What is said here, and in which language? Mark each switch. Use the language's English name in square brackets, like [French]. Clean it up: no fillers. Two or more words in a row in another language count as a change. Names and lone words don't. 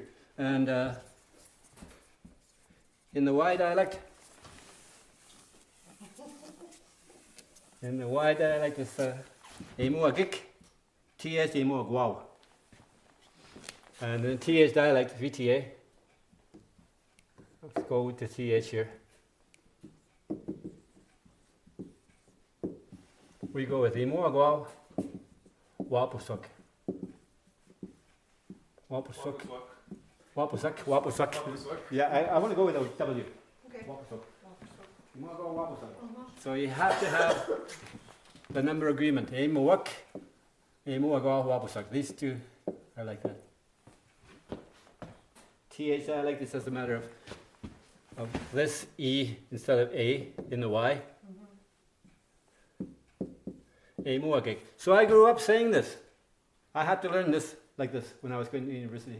[English] And in the Y dialect, it's emuagik, TS emuagwaw. And in TH dialect, VTA, let's go with the TH here. We go with [Cree] emuagwaw, wapusuk. Wapusuk. Wapusuk. Wapusuk. [English] Yeah, I want to go with a W. Okay. Wapusuk. You want to go wapusuk. So you have to have the number agreement. [Cree] Emuak, emuagwaw, wapusuk. [English] These two are like that. TH, I like this as a matter of this E instead of A in the Y. Emuagik. So I grew up saying this. I had to learn this like this when I was going to university.